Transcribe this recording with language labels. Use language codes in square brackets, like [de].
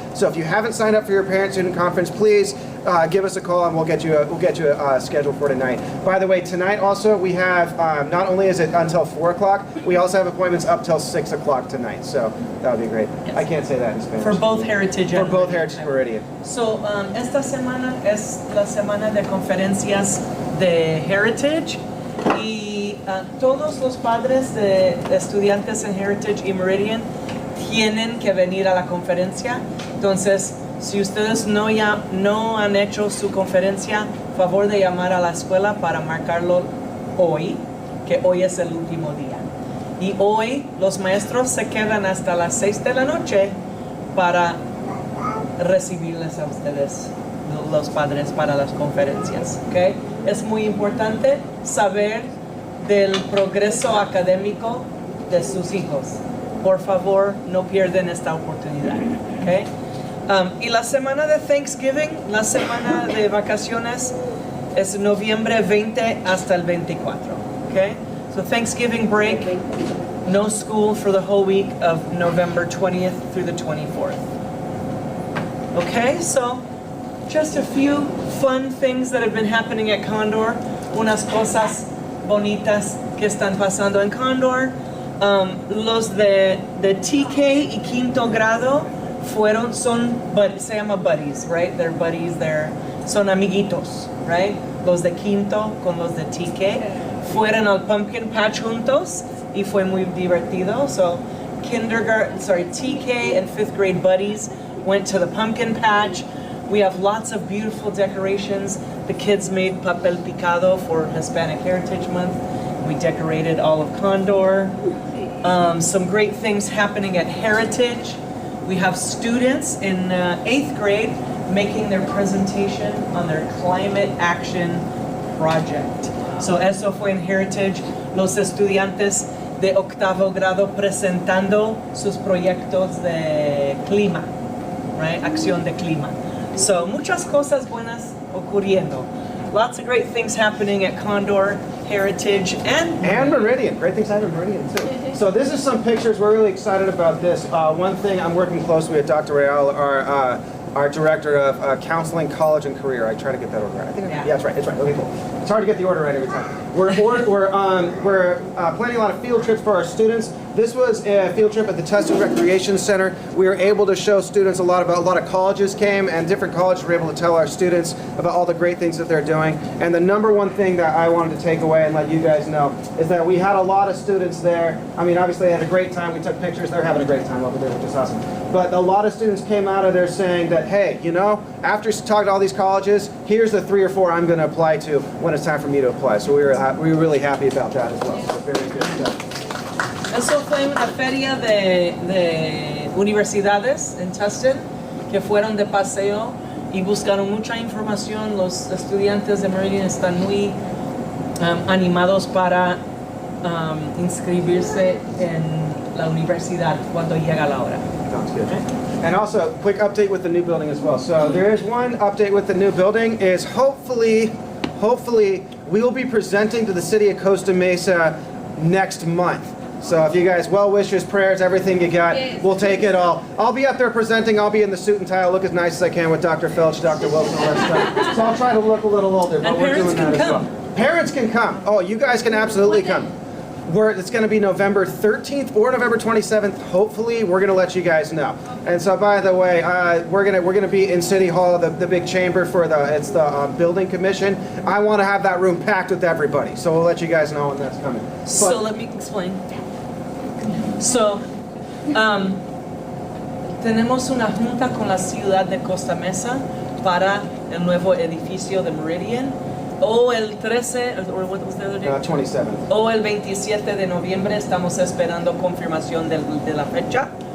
[en] So if you haven't signed up for your parent-student conference, please give us a call and we'll get you a schedule for tonight. By the way, tonight also we have not only is it until 4 o'clock, we also have appointments up till 6 o'clock tonight. So that would be great. Yes. I can't say that in Spanish. For both Heritage and Meridian. [es] So esta semana es la semana de conferencias de Heritage y todos los padres de estudiantes en Heritage y Meridian tienen que venir a la conferencia. Entonces, si ustedes no han hecho su conferencia, favor de llamar a la escuela para marcarlo hoy, que hoy es el último día. Y hoy los maestros se quedan hasta las 6 de la noche para recibirles a ustedes, los padres, para las conferencias. ¿Okay? Es muy importante saber del progreso académico de sus hijos. Por favor, no pierdan esta oportunidad. ¿Okay? Y la semana de Thanksgiving, la semana de vacaciones, es noviembre 20 hasta el 24. Okay? [en] So Thanksgiving break, no school for the whole week of November 20th through the 24th. Okay, so just a few fun things that have been happening at Condor. [es] Unas cosas bonitas que están pasando en Condor. Los de TK y quinto grado se llama buddies, right? [en] They're buddies, [es] son amiguitos, [en] right? [es] Los de quinto con los de TK fueron al pumpkin patch juntos y fue muy divertido. [en] So TK and 5th grade buddies went to the pumpkin patch. We have lots of beautiful decorations. The kids made papel picado for Hispanic Heritage Month. We decorated all of Condor. Some great things happening at Heritage. We have students in 8th grade making their presentation on their climate action project. [es] So eso fue en Heritage, los estudiantes de 8º grado presentando sus proyectos de clima, right? Acción de clima. So muchas cosas buenas ocurriendo. [en] Lots of great things happening at Condor, Heritage, and Meridian. Great things happening at Meridian too. So this is some pictures. We're really excited about this. One thing, I'm working closely with Dr. Real, our director of counseling, college, and career. I try to get that order right. I think yeah, that's right. It's right. Okay, cool. It's hard to get the order right every time. We're planning a lot of field trips for our students. This was a field trip at the Tustin Recreation Center. We were able to show students a lot of colleges came, and different colleges were able to tell our students about all the great things that they're doing. And the number one thing that I wanted to take away and let you guys know is that we had a lot of students there. I mean, obviously they had a great time. We took pictures. They're having a great time over there, which is awesome. But a lot of students came out of there saying that, hey, you know, after talking to all these colleges, here's the 3 or 4 I'm going to apply to when it's time for me to apply. So we were really happy about that as well. So very good stuff. [es] Eso fue una feria de universidades en Tustin que fueron de paseo y buscaron mucha información. Los estudiantes de Meridian están muy animados para inscribirse en la universidad cuando llega la hora. [en] Sounds good. And also, quick update with the new building as well. So there is one update with the new building is hopefully we will be presenting to the city of Costa Mesa next month. So if you guys, well wishes, prayers, everything you got, we'll take it all. I'll be up there presenting. I'll be in the suit and tie. I'll look as nice as I can with Dr. Felch, Dr. Wilson, all that stuff. So I'll try to look a little older, but we're doing that as well. Parents can come. Oh, you guys can absolutely come. It's going to be November 13th or November 27th. Hopefully, we're going to let you guys know. And so, by the way, we're going to be in City Hall, the big chamber for the building commission. I want to have that room packed with everybody. So we'll let you guys know when that's coming. So let me explain. [es] So, tenemos una junta con la ciudad de Costa Mesa para el nuevo edificio de Meridian. O el 13, [en] or what was the other day? 27th. [es] O el 27 de noviembre estamos esperando confirmación de la fecha.